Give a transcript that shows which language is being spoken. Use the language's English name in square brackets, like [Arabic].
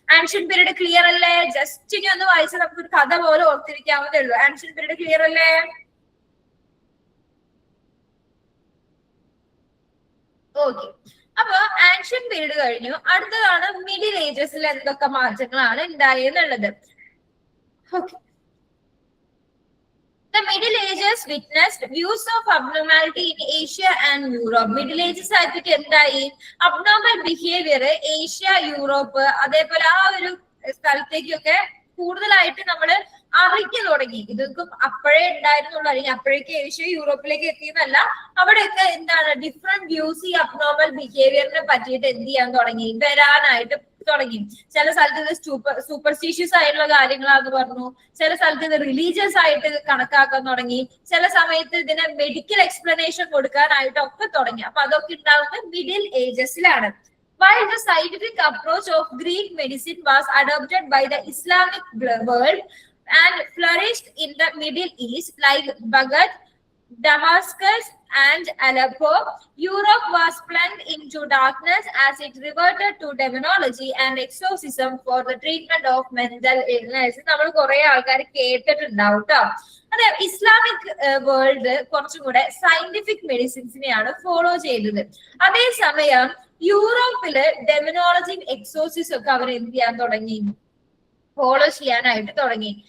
[Malayalam] Ancient period clear അല്ലേ? Just ഇനി ഒന്ന് വായിച്ചാൽ നമുക്ക് ഒരു കഥ പോലെ ഓർത്തിരിക്കാവുന്നതേ ഉള്ളൂ. ആൻഷ്യൻ പീരീഡ് ക്ലിയർ അല്ലേ? ഓക്കെ. അപ്പൊ ആൻഷ്യൻ പീരീഡ് കഴിഞ്ഞു. അടുത്തതാണ് മിഡിൽ ഏജസിൽ എന്തൊക്കെ മാറ്റങ്ങളാണ് ഉണ്ടായെന്നുള്ളത്. Okay. [English] The Middle Ages witnessed views of abnormality in Asia and Europe. [Malayalam] Middle Ages ആയിട്ട് എന്തായി, അബ്നോർമൽ ബിഹേവിയർ ഏഷ്യ, യൂറോപ്പ് അതേപോലെ ആ ഒരു സ്ഥലത്തേക്കൊക്കെ കൂടുതലായിട്ട് നമ്മൾ അറിഞ്ഞു തുടങ്ങി. ഇതൊക്കെ അപ്പോഴേ ഉണ്ടായിരുന്നുള്ളൂ, അല്ലെങ്കിൽ അപ്പോഴേക്ക് ഏഷ്യ യൂറോപ്പിലേക്ക് എത്തിയെന്നല്ല. അവിടെയൊക്കെ എന്താണ് ഡിഫറെന്റ് വ്യൂസ് ഈ അബ്നോർമൽ ബിഹേവിയറിനെ പറ്റിയിട്ട് എന്ത് ചെയ്യാൻ തുടങ്ങി, വരാനായിട്ട് തുടങ്ങി. ചില സ്ഥലത്ത് ഇത് സൂപ്പർസ്റ്റീഷ്യസ് ആയിട്ടുള്ള കാര്യങ്ങളാന്ന് പറഞ്ഞു, ചില സ്ഥലത്ത് ഇത് റിലീജിയസ് ആയിട്ട് കണക്കാക്കാൻ തുടങ്ങി, ചില സമയത്ത് ഇതിന് മെഡിക്കൽ എക്സ്പ്ലനേഷൻ കൊടുക്കാനായിട്ടൊക്കെ തുടങ്ങി. അപ്പൊ അതൊക്കെ ഉണ്ടാവുന്നത് middle ഏജസിലാണ്. [English] While the scientific approach of Greek medicine was adopted by the Islamic world and flourished in the Middle East, like Baghdad, Damascus, and Aleppo, Europe was plunged into darkness as it reverted to demonology and exorcism for the treatment of mental illness. [Malayalam] നമ്മൾ കുറെ ആൾക്കാർ കേട്ടിട്ടുണ്ടാവും കേട്ടോ. അതെ, Islamic world കുറച്ചും കൂടെ scientific മെഡിസിൻസിനെയാണ് follow ചെയ്തത്. അതേസമയം യൂറോപ്പില് ഡെമിനോളജിയും എക്സോസിസും ഒക്കെ അവർ എന്ത് ചെയ്യാൻ തുടങ്ങി, ഫോളോ ചെയ്യാനായിട്ട് തുടങ്ങി.